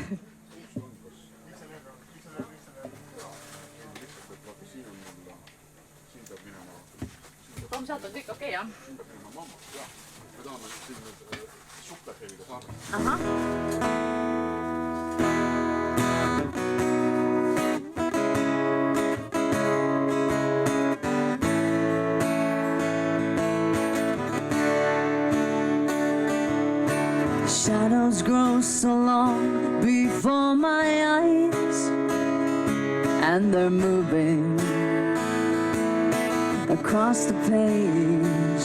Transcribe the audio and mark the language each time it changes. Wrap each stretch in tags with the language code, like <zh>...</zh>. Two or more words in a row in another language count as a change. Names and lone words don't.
<et>Sealt on kõik okei, jah? Me tahame siin superheliga saada. Ahah.</et> <en>Shadows grow so long before my eyes, and they're moving across the page.</en>